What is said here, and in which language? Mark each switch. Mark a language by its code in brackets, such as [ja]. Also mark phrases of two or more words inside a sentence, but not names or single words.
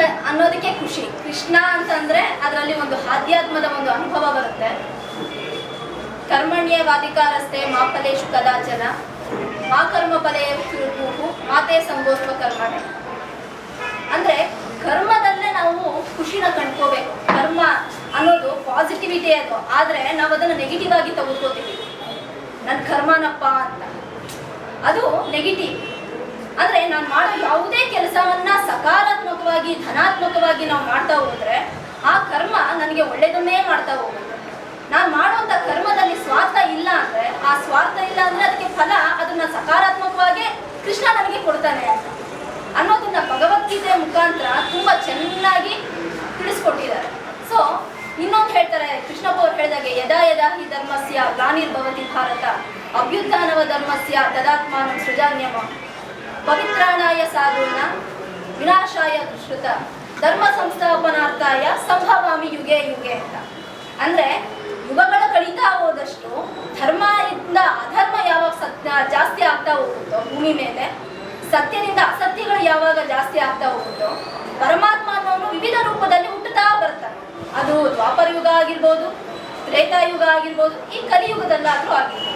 [kn] ಅನ್ನೋದಕ್ಕೆ ಖುಷಿ. ಕೃಷ್ಣ ಅಂತಂದ್ರೆ ಅದರಲ್ಲಿ ಒಂದು ಆಧ್ಯಾತ್ಮದ ಒಂದು ಅನುಭವ ಬರುತ್ತೆ. [sa] ಕರ್ಮಣ್ಯವಾಧಿಕಾರಸ್ಥೆ ಮಾ ಫಲೇಷು ಕದಾಚನ ಮಾ ಕರ್ಮ ಫಲೇ ಮಾತೆ ಸಂಗೋಸ್ವ ಕರ್ಮಣೆ. [kn] ಅಂದ್ರೆ ಕರ್ಮದಲ್ಲೇ ನಾವು ಖುಷಿನ ಕಂಡ್ಕೋಬೇಕು. ಕರ್ಮ ಅನ್ನೋದು ಪಾಸಿಟಿವಿಟಿ ಅದು, ಆದ್ರೆ ನಾವು ಅದನ್ನು ನೆಗೆಟಿವ್ ಆಗಿ ತೆಗೆದುಕೋತೀವಿ. ನನ್ನ ಕರ್ಮನಪ್ಪ ಅಂತ, ಅದು ನೆಗೆಟಿವ್. ಅಂದ್ರೆ ನಾನು ಮಾಡೋ ಯಾವುದೇ ಕೆಲಸವನ್ನ ಸಕಾರಾತ್ಮಕವಾಗಿ ಧನಾತ್ಮಕವಾಗಿ ನಾವು ಮಾಡ್ತಾ ಹೋದ್ರೆ ಆ ಕರ್ಮ ನನಗೆ ಒಳ್ಳೆಯದನ್ನೇ ಮಾಡ್ತಾ ಹೋಗುತ್ತೆ. ನಾನು ಮಾಡುವಂಥ ಕರ್ಮದಲ್ಲಿ ಸ್ವಾರ್ಥ ಇಲ್ಲ ಅಂದ್ರೆ, ಆ ಸ್ವಾರ್ಥ ಇಲ್ಲ ಅಂದ್ರೆ ಅದಕ್ಕೆ ಫಲ ಅದನ್ನ ಸಕಾರಾತ್ಮಕವಾಗಿ ಕೃಷ್ಣ ನನಗೆ ಕೊಡ್ತಾನೆ ಅಂತ ಅನ್ನೋದನ್ನ ಭಗವದ್ಗೀತೆ ಮುಖಾಂತರ ತುಂಬಾ ಚೆನ್ನಾಗಿ ತಿಳಿಸ್ಕೊಟ್ಟಿದ್ದಾರೆ. ಸೊ ಇನ್ನೊಂದು ಹೇಳ್ತಾರೆ, ಕೃಷ್ಣಪ್ಪ ಅವ್ರು ಹೇಳಿದಾಗೆ [sa] ಯದಾ ಯದಾ ಹಿ ಧರ್ಮಸ್ಯ ಗ್ಲಾನಿರ್ಭವತಿ ಭಾರತ ಅಭ್ಯುತ್ಥಾನವ ಧರ್ಮಸ್ಯ ತದಾತ್ಮಾನಂ ಸೃಜಾನ್ಯಮ ಪವಿತ್ರಾಣಾಯ ಸಾಧೂನ ವಿನಾಶಾಯ ದುಷ್ಕೃತ ಧರ್ಮ ಸಂಸ್ಥಾಪನಾರ್ಥಾಯ ಸಂಭವಾಮಿ ಯುಗೆ ಯುಗೆ [kn] ಅಂತ. ಅಂದ್ರೆ ಯುಗಗಳ ಕಳೀತಾ ಹೋದಷ್ಟು ಧರ್ಮದಿಂದ ಅಧರ್ಮ ಯಾವಾಗ ಜಾಸ್ತಿ ಆಗ್ತಾ ಹೋಗುತ್ತೋ ಭೂಮಿ ಮೇಲೆ, ಸತ್ಯದಿಂದ ಅಸತ್ಯಗಳು ಯಾವಾಗ ಜಾಸ್ತಿ ಆಗ್ತಾ ಹೋಗುತ್ತೋ, ಪರಮಾತ್ಮ ಅನ್ನೋನು ವಿವಿಧ ರೂಪದಲ್ಲಿ ಹುಟ್ಟುತ್ತಾ ಬರ್ತಾನೆ. ಅದು ದ್ವಾಪರ ಯುಗ ಆಗಿರ್ಬೋದು, ತ್ರೇತಾಯುಗ ಆಗಿರ್ಬೋದು, ಈ ಕಲಿಯುಗದಲ್ಲಾದ್ರೂ ಆಗಿರ್ಬೋದು.